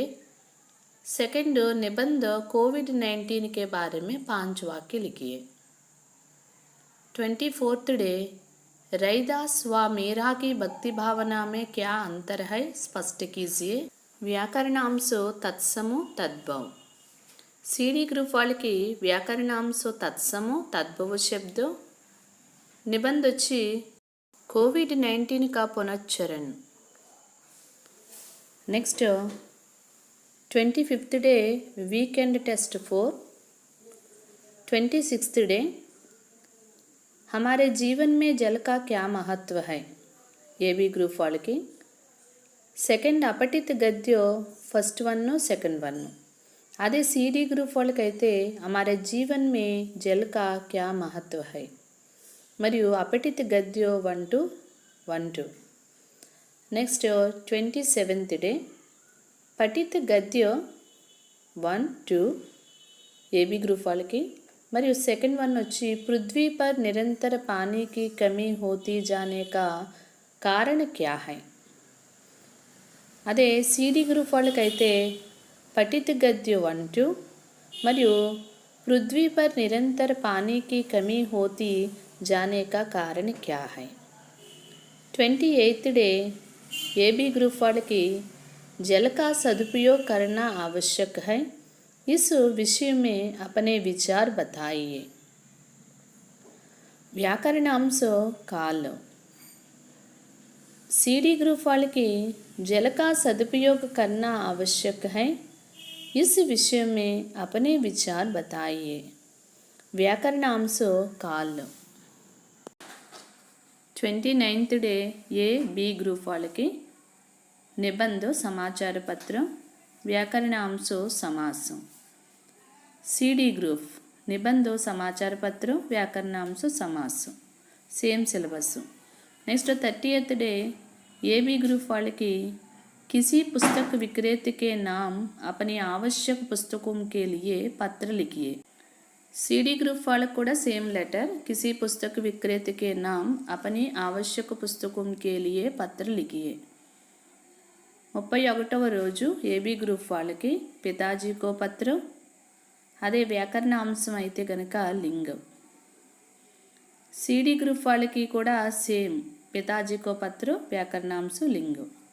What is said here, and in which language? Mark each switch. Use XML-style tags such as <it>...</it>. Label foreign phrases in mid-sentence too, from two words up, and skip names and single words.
<hi>सेकंड निबंध कोविड-19 के बारे में 5 वाक्य लिखिए.</hi> <en>24th day</en> <hi>रैदास व मीरा की भक्ति भावना में क्या अंतर है स्पष्ट कीजिए. व्याकरणांश तत्समो तद्भव.</hi> <en>CD group</en> <te>వాళ్ళకి వ్యాకరణాంశ తత్సము తద్భవ శబ్ద. నిబంధ వచ్చి</te> <hi>कोविड-19 का पुनश्चरण.</hi> <en>next 25th day weekend test 4. 26th day</en> <hi>हमारे जीवन में जल का क्या महत्व है?</hi> <te>ఏ బి గ్రూప్ వాళ్ళకి సెకండ్ అపఠిత గద్యం</te> <en>first one second one.</en> <te>అదే సిడి గ్రూప్ వాళ్ళకైతే</te> <hi>हमारे जीवन में जल का क्या महत्व है</hi> <te>మరియు అపఠిత గద్యం 1-1-2.</te> <en>next 27th day</en> <te>పఠిత గద్యం 1-2 ఏబి గ్రూప్ వాళ్ళకి.</te> <hi>మరియు</hi> <en>second one</en> <hi>వచ్చి पृथ्वी पर निरंतर पानी की कमी होती जाने का कारण क्या है.</hi> <te>అదే సిడి గ్రూప్ వాళ్ళకైతే పఠిత గద్యం 1-2 మరియు</te> <hi>पृथ्वी पर निरंतर पानी की कमी होती जाने का कारण क्या है.</hi> <en>28th day A B group</en> <hi>వాళ్ళకి जल का सदुपयोग करना आवश्यक है. इस विषय में अपने विचार बताइए. व्याकरणांश काल.</hi> <en>CD group</en> <hi>వాళ్ళకి जल का सदुपयोग करना आवश्यक है. इस विषय में अपने विचार बताइए. व्याकरणांश काल.</hi> <en>29th day A B group</en> <te>వాళ్ళకి నిబంధ సమాచార పత్రం వ్యాకరణాంశ సమాసం.</te> <en>CD group</en> <te>నిబంధ సమాచార పత్రం వ్యాకరణాంశ సమాసం</te> <en>same syllabus. next 30th day A B group</en> <hi>వాళ్ళకి किसी पुस्तक विक्रेता के नाम अपनी आवश्यक पुस्तकों के लिए पत्र लिखिए.</hi> <en>CD group</en> <te>వాళ్ళకు కూడా</te> <en>same letter</en> <hi>किसी पुस्तक विक्रेता के नाम अपनी आवश्यक पुस्तकों के लिए पत्र लिखिए.</hi> <te>31వ రోజు ఏబి గ్రూప్ వాళ్ళకి</te> <hi>पिताजी को पत्र.</hi> <te>అదే వ్యాకరణ అంశం అయితే గనక లింగం.</te> <en>CD group</en> <te>వాళ్ళకి కూడా సేమ్</te> <hi>पिताजी को पत्र</hi> <te>వ్యాకరణాంశం లింగం.</te>